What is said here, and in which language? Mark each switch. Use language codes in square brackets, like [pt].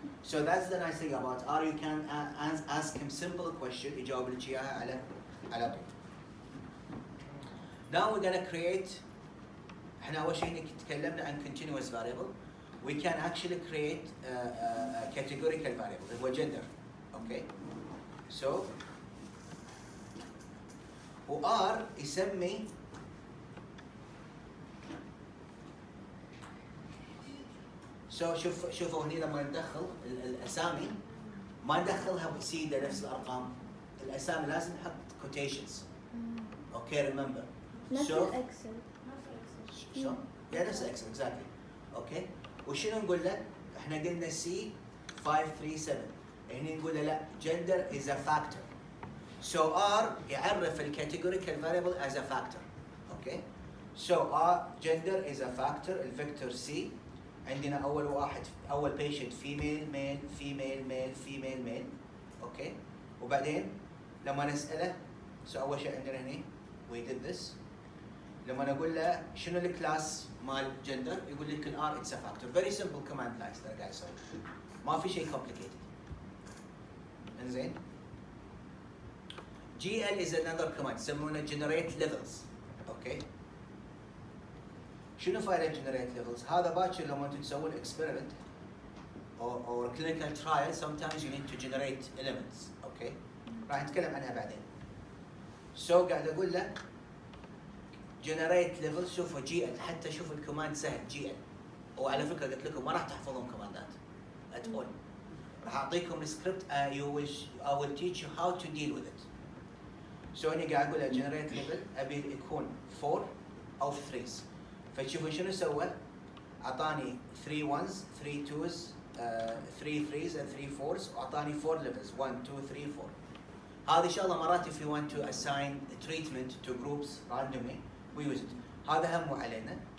[en] So that's the nice thing about R. You can ask him simple question يجاوب لك إياها على طول. Now we're gonna create. [ar] إحنا أول شيء تكلمنا عن continuous variable. [en] We can actually create a categorical variable اللي هو gender. Okay. [ar] So و R يسمي شوفوا هني لما ندخل الاسامي ما ندخلها بسيده نفس الارقام، الاسامي لازم نحط quotations. [en] okay remember [ar] نفس الاكسل. شو؟ يعني نفس الاكسل اكزاكتلي. اوكي وشنو نقول له؟ احنا قلنا سي 537 هنا نقول له لا gender is a factor. [en] So R يعرف الكاتيجوريكال variable as a factor. Okay so R gender is a factor. الفيكتور c عندنا اول patient female male female male female male okay. [ar] وبعدين لما نساله اول شيء عندنا هنا we did this. لما نقول له شنو الكلاس مال جندر يقول لك الار اتس ا فاكتور. فيري سمبل كوماند لاينز ترى قاعد اسوي، ما في شيء كومبليكيتد. [en] انزين GL is another command يسمونه generate levels. Okay شنو فائده generate levels؟ هذا باكر لما انتم تسوون experiment or clinical trial sometimes you need to generate elements. [ar] اوكي راح نتكلم عنها بعدين. So قاعد اقول له generate level. شوفوا GL حتى شوفوا الكوماند سهل GL. وعلى فكره قلت لكم ما راح تحفظون كوماندات at all. [en] راح اعطيكم السكريبت I will teach you how to deal with it. [ar] So اني قاعد اقول له generate level ابي يكون 4 او 3s. فتشوفوا شنو سوى؟ اعطاني 3 1s 3 2s 3 3s and 3 4s واعطاني 4 levels 1 2 3 4. [en] هذه شغله مرات if you want to assign treatment to groups randomly we use it. [ar] هذا هم علينا.